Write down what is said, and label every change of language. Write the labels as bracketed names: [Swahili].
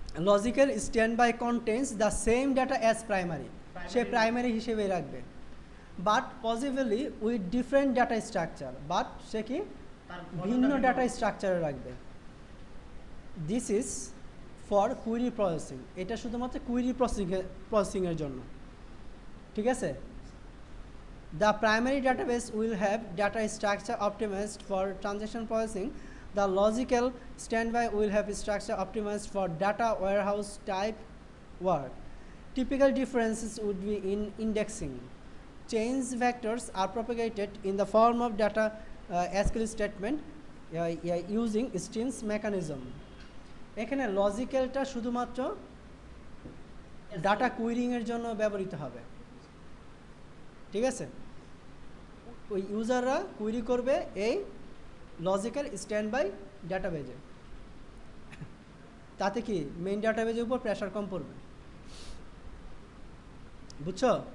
[English] Logical standby contains the same data as primary. [Bangla] Say primary হিসেবে রাখবে, [English] but possibly with different data structure, [Bangla] but সে কি ভিন্ন data স্ট্রাকচারে রাখবে। [English] this is for query processing, [Bangla] এটা শুধুমাত্র query প্রসেসিংয়ের জন্য, ঠিক আছে। [English] The primary database will have data structure optimized for transaction processing. The logical standby will have structure optimized for data warehouse type work. Typical differences would be in indexing. Change vectors are propagated in the form of data SQL statement using strings mechanism. [Bangla] এখানে লজিক্যালটা শুধুমাত্র data কুইরিং এর জন্য ব্যবহৃত হবে, ঠিক আছে। ওই ইউজাররা query করবে এই লজিক্যাল স্ট্যান্ডবাই ডাটাবেজে, তাতে কি মেইন ডাটাবেজের উপর প্রেশার কম পড়বে, বুঝছো।